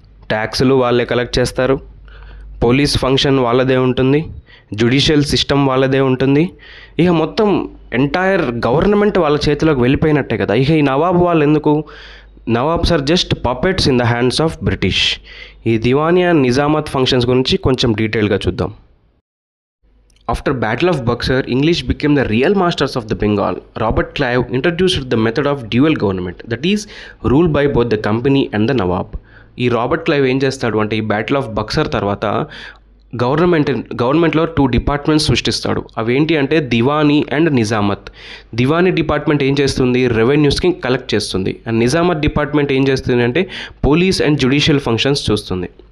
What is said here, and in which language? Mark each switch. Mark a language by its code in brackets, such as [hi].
[te] ట్యాక్సులు వాళ్ళే కలెక్ట్ చేస్తారు, పోలీస్ ఫంక్షన్ వాళ్ళదే ఉంటుంది, జ్యుడిషియల్ సిస్టమ్ వాళ్ళదే ఉంటుంది. ఇక మొత్తం ఎంటైర్ గవర్నమెంట్ వాళ్ళ చేతిలోకి వెళ్ళిపోయినట్టే కదా. ఇక ఈ నవాబ్ వాళ్ళు ఎందుకు, [en] Nawabs are just puppets in the hands of British. [te] ఈ దివానీ అండ్ నిజామత్ ఫంక్షన్స్ గురించి కొంచెం డీటెయిల్గా చూద్దాం. [en] After Battle of Buxar, English became the real masters of the Bengal. Robert Clive introduced the method of dual government, that is, ruled by both the company and the Nawab. [te] ఈ Robert Clive ఏం చేస్తాడు అంటే ఈ battle of Buxar తర్వాత గవర్నమెంట్లో 2 departments సృష్టిస్తాడు. అవేంటి అంటే Diwani and Nizamat. Diwani department ఏం చేస్తుంది, రెవెన్యూస్కి కలెక్ట్ చేస్తుంది. అండ్ నిజామత్ డిపార్ట్మెంట్ ఏం చేస్తుంది అంటే పోలీస్ అండ్ జ్యుడిషియల్ ఫంక్షన్స్ చూస్తుంది.